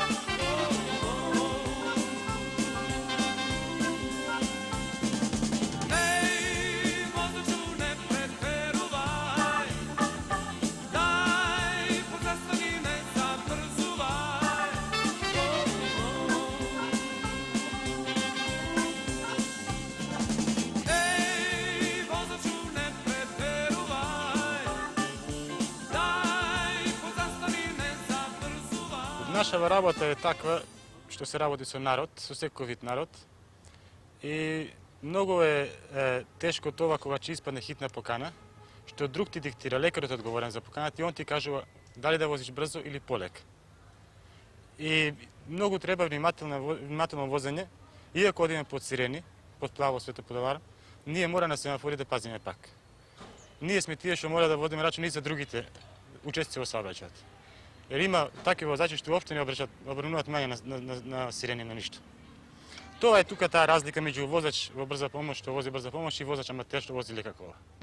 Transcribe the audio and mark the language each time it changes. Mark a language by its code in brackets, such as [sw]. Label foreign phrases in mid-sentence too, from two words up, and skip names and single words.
[mk] Еј, возачу, не претерувај, дај, позастани, не забрзувај. Еј, возачу, не претерувај, дај, позастани, не забрзувај. Нашава работа е таква што се работи со народ, со секој вид народ. И многу е тешко тоа кога ќе испадне хитна покана, што друг ти диктира, лекарот е одговорен за поканата и он ти кажува дали да возиш брзо или полек. И многу треба внимателно возење, иако одиме под сирени, под плаво светоподавар, ние мора на семафори да пазиме пак. Ние сме тие што мора да водиме рачун и за другите учесници во сообраќајот. Јер има такви возачи што уопште не obrnуваат внимание на сирени, на ништо. Тоа е тука таа разлика меѓу возач во брза помош што вози брза помош и возач аматер што вози лека кола.